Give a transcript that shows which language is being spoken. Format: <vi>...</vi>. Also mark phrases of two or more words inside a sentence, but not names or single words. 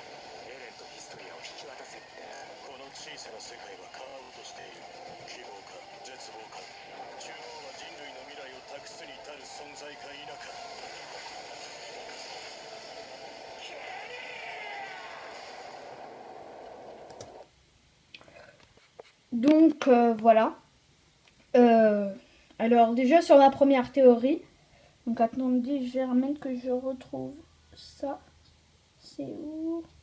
<ja>エレンとヒストリアを引き渡せ。この小さな世界は変わろうとしている。希望か絶望か、中央は人類の未来を託すに至る存在か否か。</ja> <fr>Donc voilà. Alors déjà sur ma première théorie, donc attendez, je vais remettre que je retrouve ça. C'est où?</fr>